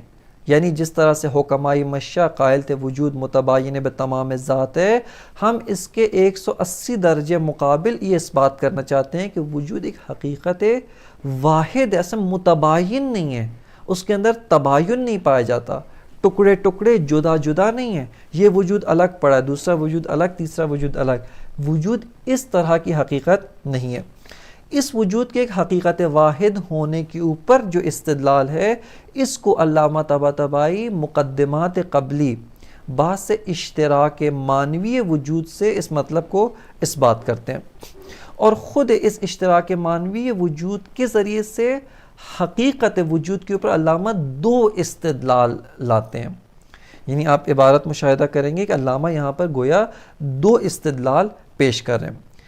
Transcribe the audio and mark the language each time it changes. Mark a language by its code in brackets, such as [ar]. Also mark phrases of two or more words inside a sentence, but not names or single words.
[ur] یعنی جس طرح سے حکمائی مشہ قائل تھے وجود متباین بتمام ذات ہے، ہم اس کے 180 درجے مقابل یہ اس بات کرنا چاہتے ہیں کہ وجود ایک حقیقت واحد ہے، اصلا متباین نہیں ہے، اس کے اندر تباین نہیں پایا جاتا، ٹکڑے ٹکڑے جدا جدا نہیں ہیں، یہ وجود الگ پڑا ہے، دوسرا وجود الگ، تیسرا وجود الگ، وجود اس طرح کی حقیقت نہیں ہے۔ اس وجود کے ایک حقیقت واحد ہونے کے اوپر جو استدلال ہے، اس کو علامہ طباطبائی مقدمات قبلی باعث اشتراک معنوی وجود سے اس مطلب کو اس بات کرتے ہیں، اور خود اس اشتراک معنوی وجود کے ذریعے سے حقیقت وجود کے اوپر علامہ دو استدلال لاتے ہیں۔ یعنی آپ عبارت مشاہدہ کریں گے کہ علامہ یہاں پر گویا دو استدلال پیش کر رہے ہیں۔